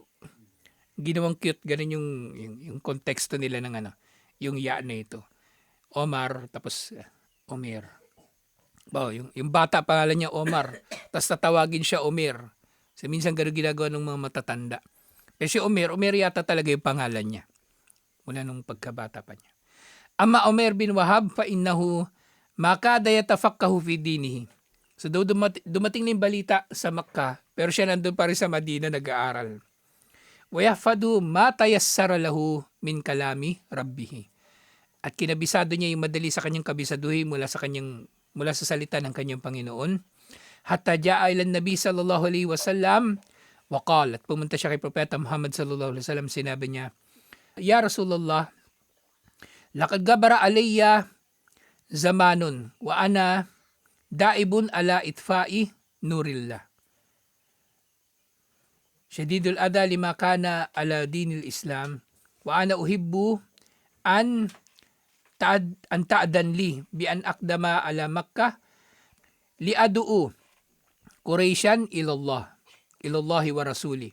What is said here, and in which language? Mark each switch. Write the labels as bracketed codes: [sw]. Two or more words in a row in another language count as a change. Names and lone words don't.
[tl] Ginawang cute, ganun yung konteksto nila ng yung ya na ito. Omar, tapos Omer. Yung bata pangalan niya Omar, tapos tatawagin siya Omer. So minsan ganun ginagawa ng mga matatanda. Pero si Omer yata talaga yung pangalan niya. Mula nung pagkabata pa niya. [ar] أما عمير بن وهب فإنه ما كاد يتفقه في دينه. [tl] So dumating na yung balita sa Makkah, pero siya nandun pa rin sa Madina nag-aaral. [ar] ويحفظ ما تيسر له من كلام ربه. [tl] At kinabisado niya yung madali sa kanyang kabisaduhin mula sa salita ng kanyang Panginoon. [ar] حتى جاء إلى النبي صلى الله عليه وسلم وقال, [tl] at pumunta siya kay Propeta Muhammad [ar] صلى الله عليه وسلم, [tl] sinabi niya, [ar] يا رسول الله لقد غبر علي زمان وأنا دائب على إطفاء نور الله. شديد الأذى لمن كان على دين الإسلام وأنا أحب أن تأذن لي بأن أقدم على مكة لأدعو قريشا إلى الله ورسوله.